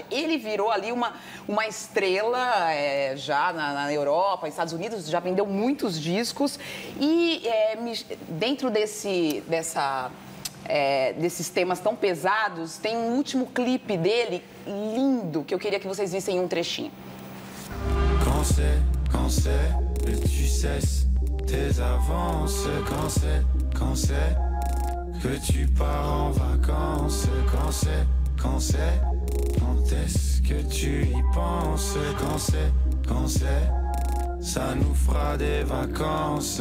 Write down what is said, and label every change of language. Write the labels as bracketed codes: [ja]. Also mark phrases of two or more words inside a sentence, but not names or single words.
[pt] Ele virou ali uma estrela já na Europa, nos Estados Unidos, já vendeu muitos discos e dentro desses temas tão pesados, tem um último clipe dele lindo, que eu queria que vocês vissem um trechinho. [fr] Quand c'est que tu cesses tes avances, quand c'est que tu pars en vacances, quand est-ce que tu y penses, quand c'est, ça nous fera des vacances.